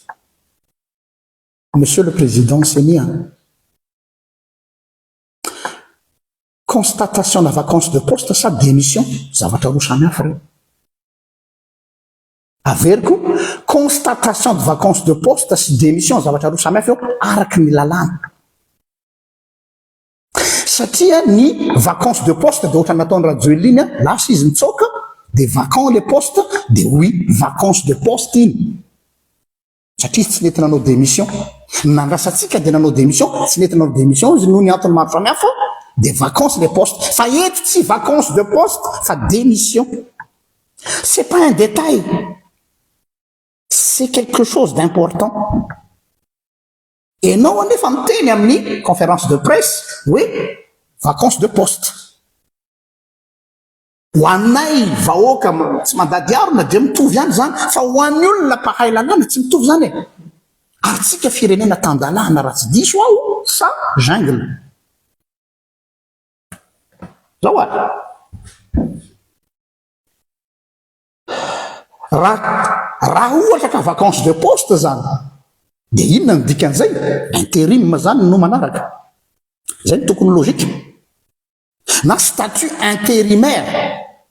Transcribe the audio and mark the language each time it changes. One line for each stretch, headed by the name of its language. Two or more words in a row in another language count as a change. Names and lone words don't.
French: Monsieur le président
Malagasy: seni constatation na
French: vacance de poste
Malagasy: sa démission zavatra roa samy hafa reo. Averiko
French: constatation de vacance de poste
Malagasy: sy démission zavatra roa samy hafa eo araky ny lalàna. Satria ny
French: vacance de poste
Malagasy: de ohatra nataony
French: radio ligne
Malagasy: lasa izy mitsoka de
French: vacant les postes de oui vacance de poste
Malagasy: iny satria tsy nety nanao démission nandrasatsika de nanao démission tsy nety nanao démission izy noho ny antony maro samy hafa de
French: vacance les postes
Malagasy: fa eto tsy
French: vacance de poste
Malagasy: fa démission.
French: C'est pas un détail, c'est quelque chose d'important. Et non
Malagasy: anefa miteny amin'ny
French: conférence de presse oui vacance de poste.
Malagasy: Ho anay vahoaka tsy mandady arona de mitovy ihany zany fa ho an'ny olona mpahay lalàna tsy mitovy zany e. Ary tsika firenena tan-dalàna raha tsy diso aho sa jungle zao raha ohatra ka
French: vacance de poste
Malagasy: zany de inona ny dikan'izay intérim zany no manaraka zay ny tokony logika na
French: statut intérimaire.